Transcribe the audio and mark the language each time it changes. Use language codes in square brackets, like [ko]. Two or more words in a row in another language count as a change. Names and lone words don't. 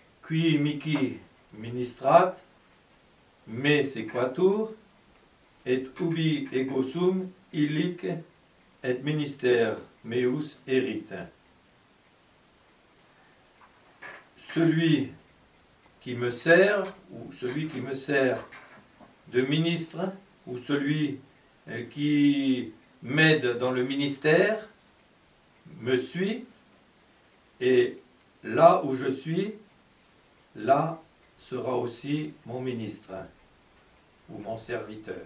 [la] qui mihi ministrat, me sequatur, et ubi ego sum illic et ministère meus erit. [fr] Celui qui me sert, ou celui qui me sert de ministre, ou celui qui m'aide dans le ministère, me suit, et là où je suis, là sera aussi mon ministre, ou mon serviteur.